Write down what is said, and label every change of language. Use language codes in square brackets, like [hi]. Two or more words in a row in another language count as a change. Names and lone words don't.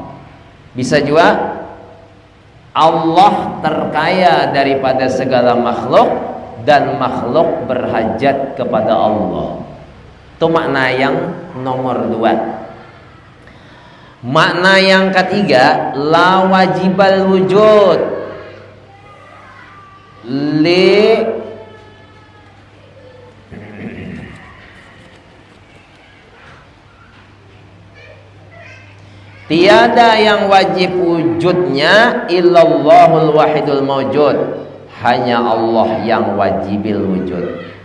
[id] Bisa juga Allah terkaya daripada segala makhluk dan makhluk berhajat kepada Allah. Itu makna yang nomor 2. Makna yang ketiga, [ar] لا واجب الوجود [id] li tiada yang wajib wujudnya [ar] إلا الله الواحد الموجود, [id] hanya Allah yang [ar] واجب الوجود.